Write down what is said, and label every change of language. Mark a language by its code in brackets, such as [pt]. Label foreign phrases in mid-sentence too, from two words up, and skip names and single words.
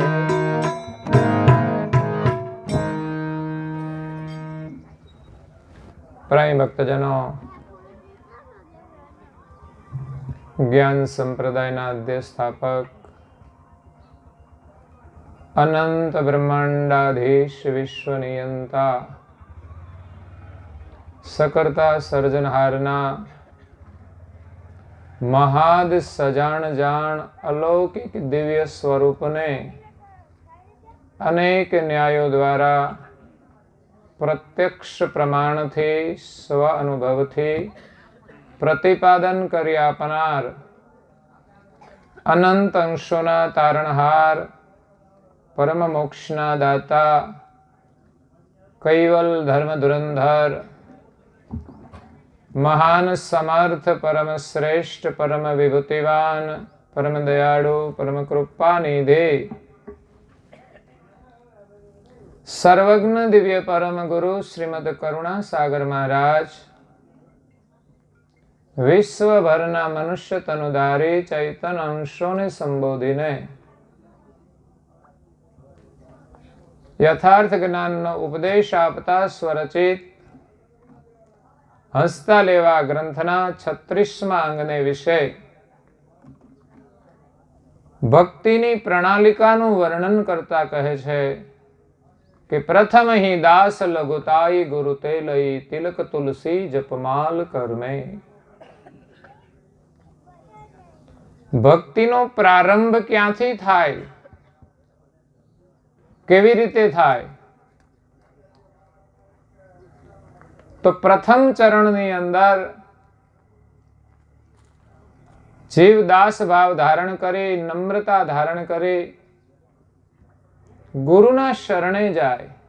[gu] પ્રેમ ભક્તજનો, જ્ઞાન સંપ્રદાયના અધ્યય સ્થાપક અનંત બ્રહ્માંડાધીશ વિશ્વ નિયંતા સકર્તા સર્જનહારના મહાદ સજાણ જાણ અલૌકિક દિવ્ય સ્વરૂપ ને અનેક ન્યાયો દ્વારા પ્રત્યક્ષ પ્રમાણ થી સ્વ અનુભવ થી પ્રતિપાદન કરી આપનાર અનંત અંશોના તારણહાર પરમ મોક્ષના દાતા કૈવલ ધર્મ ધુરંધર મહાન સમર્થ પરમ શ્રેષ્ઠ પરમ વિભૂતિવાન પરમ દયાળુ પરમ કૃપા નિધિ સર્વજ્ઞ દિવ્ય પરમ ગુરુ શ્રીમદ કરુણા સાગર મહારાજ विश्वभરના મનુષ્ય તનુધારી ચૈતન અંશોને સંબોધીને યથાર્થ જ્ઞાનનો ઉપદેશ આપતા સ્વરચિત હસતા લેવા ગ્રંથના 36મા અંગને વિશે ભક્તિની પ્રણાલિકાનું વર્ણન કરતા કહે છે કે પ્રથમ [hi] ही दास लघुताई गुरु ते लई तिलक तुलसी जपमाल कर्मे। [gu] ભક્તિનો પ્રારંભ ક્યાંથી થાય, કેવી રીતે થાય? તો પ્રથમ ચરણની અંદર જીવ દાસ ભાવ ધારણ કરે, નમ્રતા ધારણ કરે, ગુરુના શરણે જાય।